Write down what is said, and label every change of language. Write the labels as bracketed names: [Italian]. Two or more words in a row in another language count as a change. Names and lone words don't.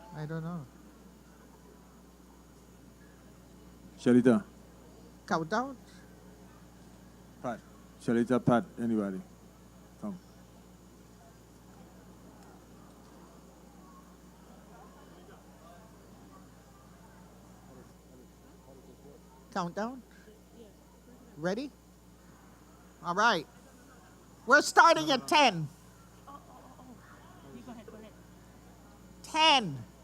[English] don't know. Shalita, Countdown? Pat. Shalita, Pat, anybody. Come. Countdown? Ready? All right. We're starting at 10. 10,